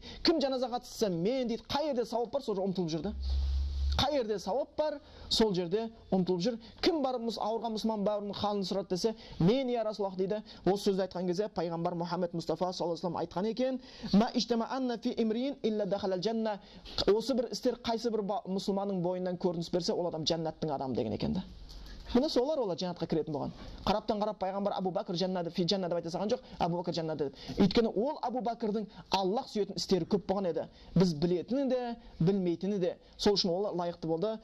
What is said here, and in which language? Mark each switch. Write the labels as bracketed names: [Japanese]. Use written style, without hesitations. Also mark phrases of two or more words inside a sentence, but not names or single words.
[Kazakh] Кім жаназа қатысса, мен дейді. Қай жерде сауап бар, сол жерде ұмтылып жүрді. Қай жерде сауап бар, сол жерде ұмтылып жүр. Кім бар ауырған мұсылман бауырының халін сұрады десе, мен [Arabic] يا رسول الله [Kazakh] дейді. Осы сөзді айтқан кезде пайғамбар Мұхаммед Мұстафа [Arabic] صلى الله عليه [Kazakh] айтқан екен, [Arabic] ما اجتمعن في امرئ إلا دخل الجنة. [Kazakh] Осы бір істер қайсы бір мұсылманның бойынан көрініс берсе, ол адам жәннаттың адамы деген екен да. Міне солар жәннатқа кіретін болған. Қараптан қарап пайғамбар Абу Бәкір жәннаты [Arabic] في الجنة [Kazakh] деп айта салған жоқ, Абу Бәкір жәннаты деп. Өйткені ол Абу Бәкірдің Аллах сүйетін істері көп болған еді. Біз білетіні де, білмейтіні де. Сол үшін ол лайықты болды.